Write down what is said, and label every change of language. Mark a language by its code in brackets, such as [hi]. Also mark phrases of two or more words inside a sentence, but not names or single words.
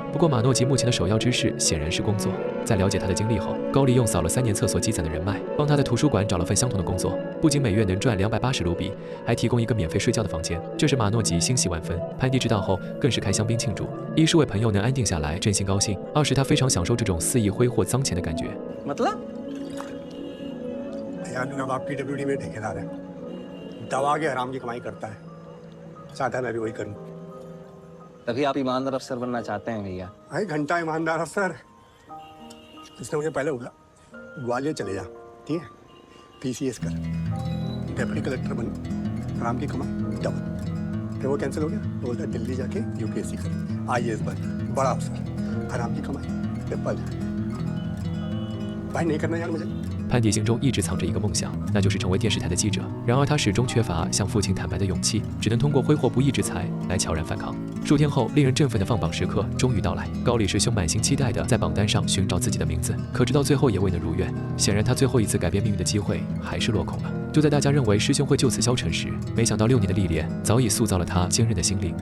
[zh] 不过马诺吉目前的首要之事显然是工作。在了解他的经历后，高里用扫了3年厕所积攒的人脉，帮他在图书馆找了份相同的工作，不仅每月能赚280卢比，还提供一个免费睡觉的房间。这使马诺吉欣喜万分。潘迪知道后更是开香槟庆祝，一是为朋友能安定下来真心高兴，二是他非常享受这种肆意挥霍脏钱的感觉。 [hi] बाप PWD में ठेकेदार है, दवा के हराम की कमाई करता है, चाहता है मैं भी वही करूं। तभी आप ईमानदार अफसर बनना चाहते हैं भैया। भाई घंटा ईमानदार अफसर, इसने मुझे पहले बोला ग्वालियर चले जा, ठीक है, PCS कर, डेप्यूटी कलेक्टर बन, हराम की कमाई डबल। फिर वो कैंसिल हो गया, तो बोलता दिल्ली जाके UPSC कर, IAS बन, बड़ा अफसर, हराम की कमाई डबल। भाई नहीं करना यार मुझे। [zh] 潘迪心中一直藏着一个梦想，那就是成为电视台的记者。然而他始终缺乏向父亲坦白的勇气，只能通过挥霍不义之财来悄然反抗。数天后，令人振奋的放榜时刻终于到来。高里师兄满心期待地在榜单上寻找自己的名字，可直到最后也未能如愿。显然，他最后一次改变命运的机会还是落空了。就在大家认为师兄会就此消沉时，没想到6年的历练早已塑造了他坚韧的心灵。